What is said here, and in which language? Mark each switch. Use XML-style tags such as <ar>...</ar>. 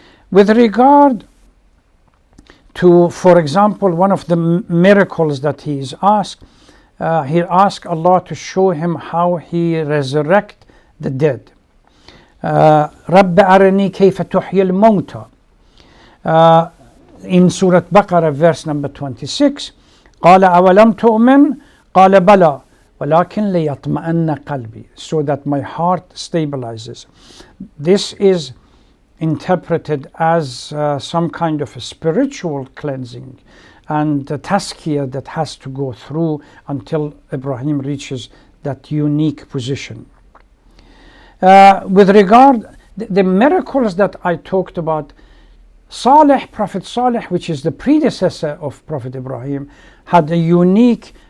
<en>With regard to, for example, one of the miracles that he asked Allah to show him how he resurrect the dead.</en> <ar>رَبَّ أَرَنِي كَيْفَ تُحْيِي الْمَوْتَى</ar> <en>in Surah Baqarah, verse number 26.</en> <ar>قَالَ أَوَلَمْ تُؤْمِنْ قَالَ بَلَى وَلَكِنْ لِيَطْمَئَنَّ قَلْبِي,</ar> <en>so that my heart stabilizes. This is interpreted as some kind of a spiritual cleansing and a tazkiyah that has to go through until Ibrahim reaches that unique position. With regard the miracles that I talked about, Prophet Saleh, which is the predecessor of Prophet Ibrahim, had a unique</en>